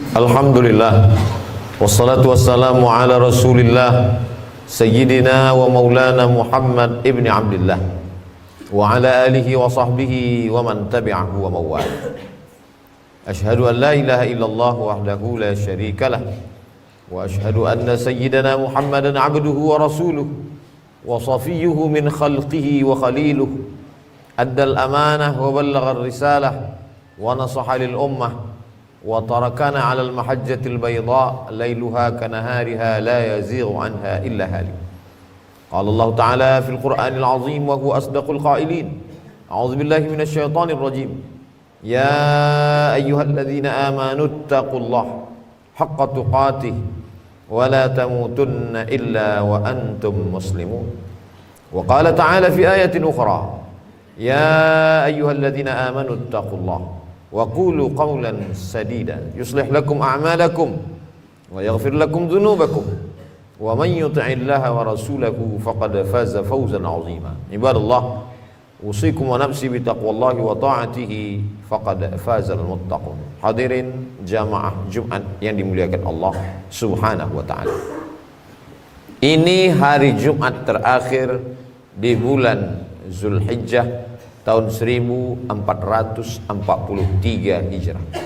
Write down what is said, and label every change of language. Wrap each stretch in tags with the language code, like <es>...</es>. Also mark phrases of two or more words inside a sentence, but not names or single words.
<ar>الحمد لله والصلاة والسلام على رسول الله سيدنا ومولانا محمد بن عبد الله وعلى آله وصحبه ومن تبعه ووالاه. أشهد أن لا إله إلا الله وحده لا شريك له وأشهد أن سيدنا محمدا عبده ورسوله وصفيه من خلقه وخليله أدى الأمانة وبلغ الرسالة ونصح للأمة وتركنا على المحجة البيضاء ليلها كنهارها لا يزيغ عنها إلا هالك. قال الله تعالى في القرآن العظيم وهو أصدق القائلين. أعوذ بالله من الشيطان الرجيم يا أيها الذين آمنوا اتقوا الله حق تقاته ولا تموتن إلا وأنتم مسلمون. وقال تعالى في آية أخرى يا أيها الذين آمنوا اتقوا الله وقولوا قولا سديدا يصلح لكم أعمالكم ويغفر لكم ذنوبكم ومن يطع الله ورسوله فقد فاز فوزا عظيما. عباد الله أوصيكم ونفسي بتقوى الله وطاعته فقد فاز المتقون.</ar> <id>Hadirin jamaah Jumat yang dimuliakan Allah</id> <ar>سبحانه وتعالى.</ar> <id>Ini hari Jumat terakhir di bulan Zulhijjah tahun 1443 Hijrah.</id>